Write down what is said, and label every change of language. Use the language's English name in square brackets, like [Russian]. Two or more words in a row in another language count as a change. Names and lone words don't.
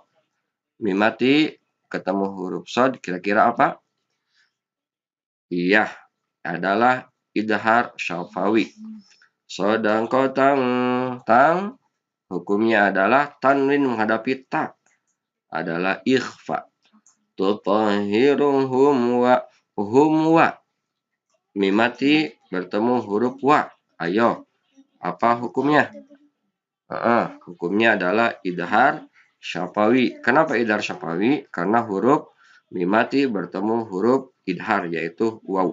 [Indonesian] Mim mati ketemu huruf sod, kira-kira apa? Iya, adalah idhar syafawi. Sedangkan tang, hukumnya adalah tanwin menghadapi ta, adalah ikhfa. [Arabic] تطهرهم وهم وا. [Indonesian] Mim mati bertemu huruf wa. Ayo, apa hukumnya? Hukumnya adalah idhar syafawi. Kenapa idhar syafawi? Karena huruf mim mati bertemu huruf idhar, yaitu waw.